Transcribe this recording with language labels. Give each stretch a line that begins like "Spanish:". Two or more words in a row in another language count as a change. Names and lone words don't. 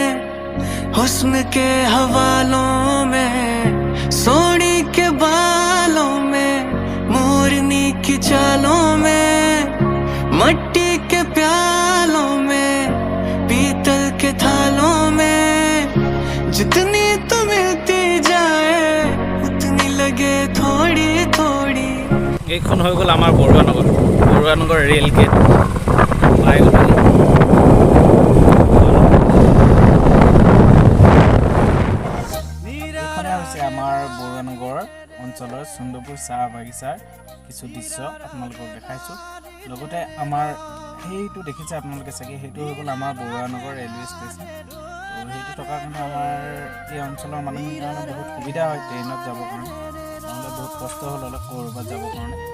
Hindi: हुस्न के हवालों में सोनी के बालों में मोरनी की चालों में मट्टी के प्यालों में पीतल के थालों में जितनी तो मिलती जाए उतनी लगे थोड़ी थोड़ी
Assamese: এইখন হৈ গ'ল আমাৰ বৰুৱানগৰ ৰেল গেট পাই গ'ল এইখনে হৈছে আমাৰ বৰুৱানগৰ অঞ্চলৰ চন্দ্ৰপুৰ চাহ বাগিচাৰ কিছু দৃশ্য আপোনালোকক দেখাইছোঁ লগতে আমাৰ সেইটো দেখিছে আপোনালোকে চাগে সেইটো হৈ গ'ল আমাৰ বৰুৱানগৰ ৰেলৱে ষ্টেচন তো সেইটো থকাৰ কাৰণে আমাৰ এই অঞ্চলৰ মানুহখিনিৰ কাৰণে বহুত সুবিধা হয় ট্ৰেইনত যাবৰ কাৰণে নহ'লে বহুত কষ্ট হ'ল অলপ ক'ৰবাত যাবৰ কাৰণে